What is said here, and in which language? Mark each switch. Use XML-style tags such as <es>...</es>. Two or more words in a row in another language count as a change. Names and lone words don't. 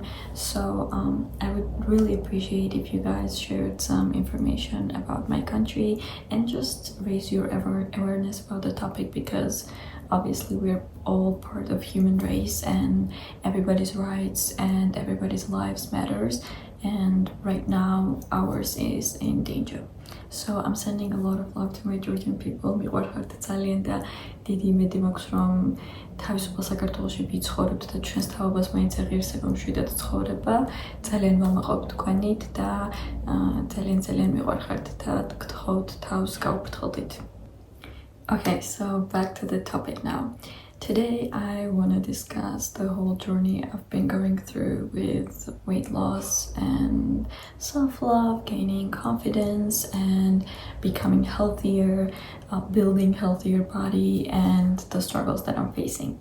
<en>So I would really appreciate if you guys shared some information about my country and just raise your awareness about the topic, because obviously we're all part of human race and everybody's rights and everybody's lives matters, and right now ours is in danger. So I'm sending a lot of love to my Georgian people.</en> <ka>მიყვარხართ ძალიან და დიდი იმედი მაქვს რომ თავისუფალ საქართველოში ვიცხოვრებთ და ჩვენს თაობას მაინც აღიარსება მშვიდად ცხოვრება. ძალიან მომაყობთ თქვენით და ძალიან მიყვარხართ და გთხოვთ თავს გაუფრთხილდით.</ka> <en>Okay, so back to the topic now. Today I want to discuss the whole journey I've been going through with weight loss and self-love, gaining confidence and becoming healthier, building healthier body, and the struggles that I'm facing.</en>